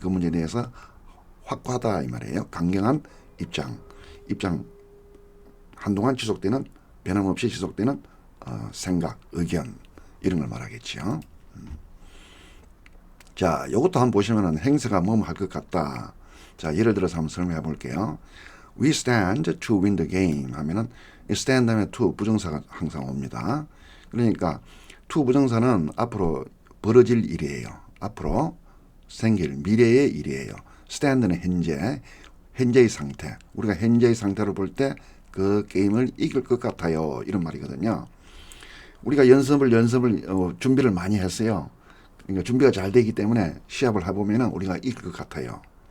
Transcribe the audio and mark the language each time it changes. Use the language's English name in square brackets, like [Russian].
[Korean] 그 문제에 대해서 확고하다 이 말이에요. 강경한 입장 한동안 지속되는 변함없이 지속되는 생각, 의견 이런 걸 말하겠죠. 자, 이것도 한번 보시면은 행사가 뭐뭐 할 것 같다. 자, 예를 들어서 한번 설명해 볼게요. [English] We stand to win the game [Korean] 하면은 stand 다음에 to 부정사가 항상 옵니다. 그러니까 to 부정사는 앞으로 벌어질 일이에요. 앞으로 생길 미래의 일이에요. stand는 현재의 상태. 우리가 현재의 상태로 볼 때 그 게임을 이길 것 같아요. 이런 말이거든요. 우리가 준비를 많이 했어요. 그러니까 준비가 잘 되기 때문에 시합을 해보면 우리가 이길 것 같아요.